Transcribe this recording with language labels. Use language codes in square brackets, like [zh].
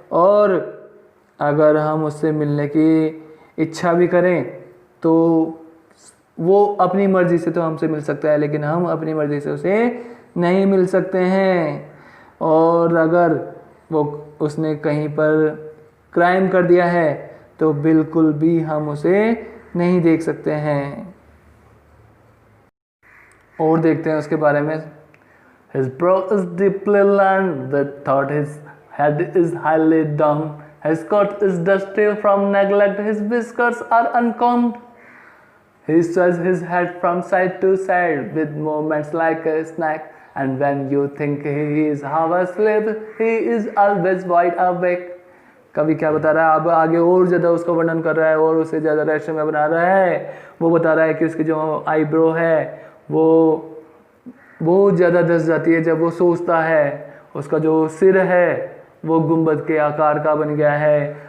[hi] और अगर हम उससे मिलने की इच्छा भी करें तो वो अपनी मर्ज़ी से तो हमसे मिल सकता है, लेकिन हम अपनी मर्ज़ी से उसे नहीं मिल सकते हैं। और अगर वो उसने कहीं पर क्राइम कर दिया है तो बिल्कुल भी हम उसे नहीं देख सकते हैं। और देखते हैं उसके बारे में। [en] His brow is deeply lined with thought, his head is highly down, his coat is dusty from neglect, his whiskers are uncombed. He sways his head from side to side with movements like a snake, and when you think he is half asleep, he is always wide awake. [hi] कवि क्या बता रहा है? अब आगे और ज़्यादा उसका वर्णन कर रहा है और उसे ज़्यादा रहस्यमय बना रहा है। वो बता रहा है कि उसकी जो आईब्रो है वो बहुत ज़्यादा धस जाती है जब वो सोचता है। उसका जो सिर है वो गुंबद के आकार का बन गया है।